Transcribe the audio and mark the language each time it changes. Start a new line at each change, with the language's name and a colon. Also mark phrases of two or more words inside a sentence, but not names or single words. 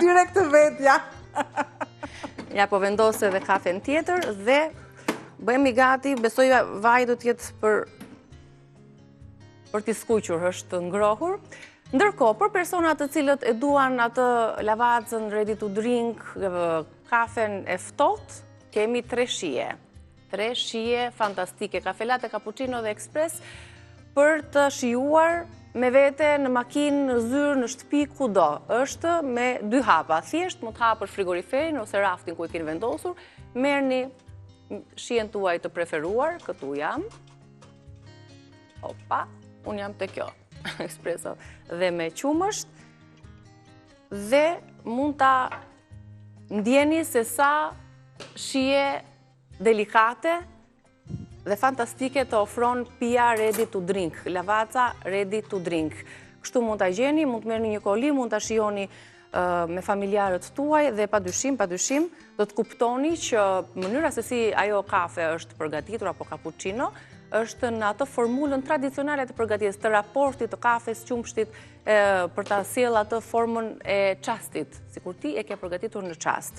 Albanian: Direkt të vetja. Ja po vendos edhe kafen tjetër dhe bëhemi gati, besoj vaj do të jetë për t'i skuqur, është ngrohur. Ndërkohë, për personat të cilët e duan atë lavacën,
English: ready to drink,
Albanian: kafen e ftohtë, kemi 3 shije. 3 shije fantastike, kafe latte, cappuccino dhe ekspres, për të shijuar me vete në makinë, në zyrë, në shtëpi, kudo. Është me 2 hapa. Thjesht mund të hapësh frigoriferin ose raftin ku e keni vendosur, merrni shijen tuaj të preferuar, këtu jam. Opa, unë jam të kjo. Espresso dhe me qumësht, dhe mund ta ndjeni se sa shije delikate dhe fantastike të ofron pija
English: ready to drink,
Albanian: Lavaca
English: ready to drink.
Albanian: Kështu mund ta gjeni, mund të merrni një koli, mund ta shijoni me familjarët tuaj dhe padyshim do të kuptoni që mënyra se si ajo kafe është përgatitur apo cappuccino është në atë formulën tradicionale të përgatitjes të raportit të kafes, qumshtit, për ta sjellë atë formën e çastit, sikur ti e ke përgatitur në çast.